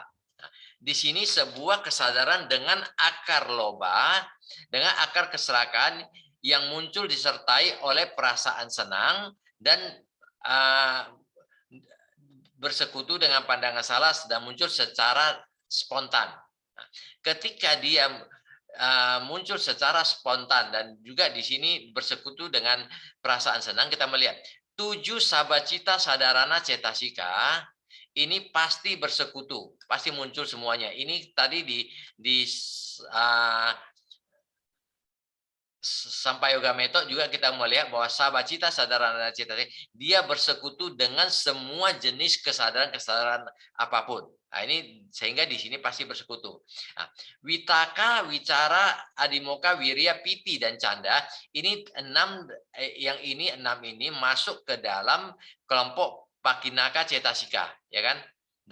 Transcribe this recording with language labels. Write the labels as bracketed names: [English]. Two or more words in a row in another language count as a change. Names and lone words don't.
[Indonesian] Nah, di sini sebuah kesadaran dengan akar loba, dengan akar keserakahan yang muncul disertai oleh perasaan senang dan bersekutu dengan pandangan salah sedang muncul secara spontan. Nah, ketika dia muncul secara spontan dan juga di sini bersekutu dengan perasaan senang, kita melihat 7 [Pali] sabacita sadarana cetasika [Indonesian] ini pasti bersekutu, pasti muncul semuanya. Ini tadi di Sampayoga method juga kita melihat bahwa [Pali] sabacita sadarana cetasika [Indonesian] dia bersekutu dengan semua jenis kesadaran apapun. Nah, ini sehingga di sini pasti bersekutu. Nah, [Pali] Witaka, Wicara, Adimoka, Wirya, Piti [Indonesian] dan Canda ini 6 ini masuk ke dalam kelompok [Pali] Pakinaka cetasika, [Indonesian] ya kan?